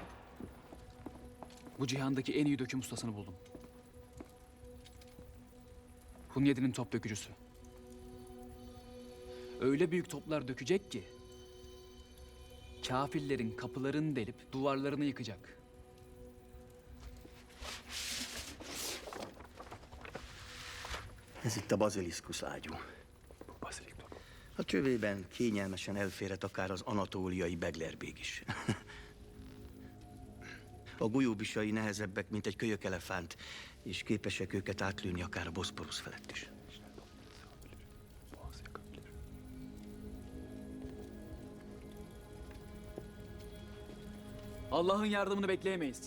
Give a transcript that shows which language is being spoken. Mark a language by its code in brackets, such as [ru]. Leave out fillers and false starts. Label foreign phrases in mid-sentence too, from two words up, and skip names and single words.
[tr] Bu cihandaki en iyi döküm ustasını buldum. Hunyadi'nin top dökücüsü. Öyle büyük toplar dökecek ki kafirlerin kapılarını delip duvarlarını yıkacak. [hu] Ez itt a baziliszkusz ágyú. A csövében kényelmesen elférhet akár az anatóliai beglerbég is. A golyóbisai nehezebbek, mint egy kölyökelefánt, és képesek őket átlőni akár a Boszporusz felett is. [tr] Allah'ın yardımını bekleyemeyiz.